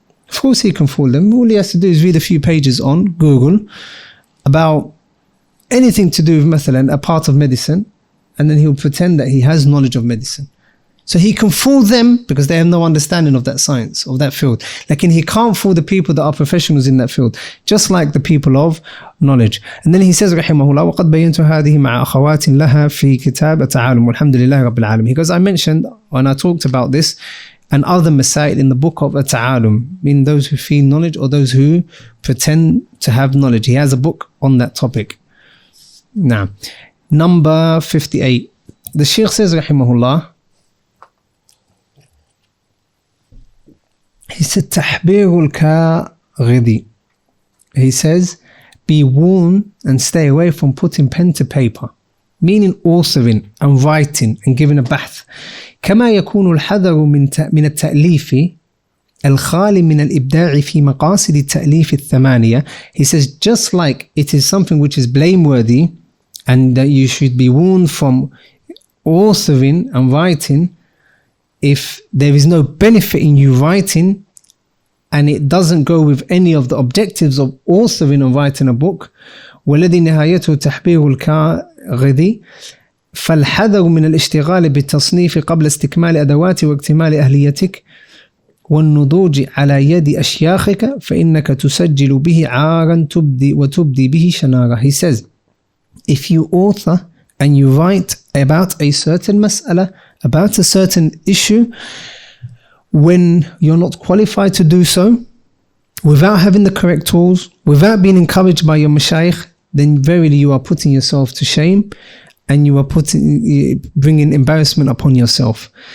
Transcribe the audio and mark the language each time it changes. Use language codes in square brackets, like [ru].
[en] Of course he can fool them. All he has to do is read a few pages on Google about anything to do with mathalan, a part of medicine, and then he'll pretend that he has knowledge of medicine. So he can fool them because they have no understanding of that science, of that field. Like, and he can't fool the people that are professionals in that field, just like the people of knowledge. And then he says, rahimahullah, [ar] وَقَدْ بَيَّنْتُ هَذِهِ مَعَ أَخَوَاتٍ لَهَا فِي كِتَابِ التَّعَالُمِ وَالْحَمْدُ لِلَّهِ رَبِّ الْعَالَمِينَ. [en] Because I mentioned, when I talked about this, and other masail in the book of At-Ta'alum, meaning those who feel knowledge or those who pretend to have knowledge. He has a book on that topic. Now, number 58. The Shaykh says, rahimahullah, he said, [ar] تَحْبِيرُ الْكَاغِدِ. [en] He says, be warned and stay away from putting pen to paper, meaning authoring and writing and giving a bahth. [ar] كما يكون الحذر من التأليف الخالي من الإبداع في مقاصد التأليف الثمانية. [en] He says, just like it is something which is blameworthy and that you should be warned from authoring and writing if there is no benefit in you writing and it doesn't go with any of the objectives of authoring and writing a book. [ar] والذي نهايته تحبير الكاغذي فالحذر من الاشتغال بالتصنيف قبل استكمال أدوات واكتمال أهليتك والنضوج على يد أشياخك فإنك تسجل به عارا وتبدي به شنارة. [en] He says, if you author and you write about a certain mas'ala, about a certain issue, when you're not qualified to do so, without having the correct tools, without being encouraged by your mashayikh, then verily you are putting yourself to shame and you are bringing embarrassment upon yourself.